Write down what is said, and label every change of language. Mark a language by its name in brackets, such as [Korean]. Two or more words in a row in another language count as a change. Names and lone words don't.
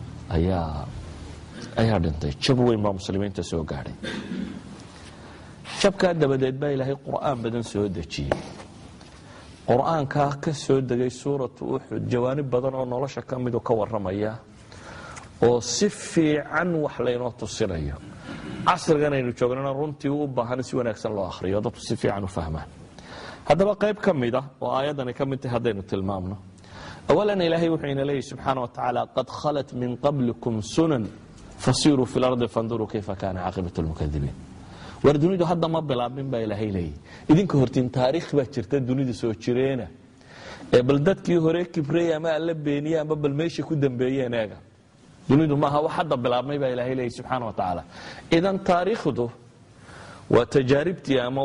[Somali] ayaa dhintay jab weyn baa muslimiinta soo gaadhay jabkaa dabadeed baa ilaahay qur'aan badan soo dejiyey qur-aankaa ka soo degay suuratu uxud jawaanib badan oo nolosha ka midu ka warramaya oo si fiican wax laynoo tusinayo casrigan aynu joognana runtii u baahan si wanaagsan loo akhriyo dadku si fiican u fahmaan haddaba qayb ka mid ah oo aayadani ka mid tahay haddaynu tilmaamno awalan ilaahay wuxuu ina leeyahy [Arabic] سبحانه وتعالى قد خلت من قبلكم سنن فسيروا في الأرض فانظروا كيف كان عاقبة [Somali] lmukadibiin war dunidu hadda ma bilaabmin baa ilaahay leeyahy idinka hortiin taariikh baa jirta dunida soo jireena ee bal dadkii hore kibrey ama alla beeniye ama bal meesha ku dambeeyeen eega dunidu maaha wax hadda bilaabmay baa ilaahay leeyahy [Arabic] سبحانه وتعالى [Somali] idan taariikhdu waa tajaaribtii ama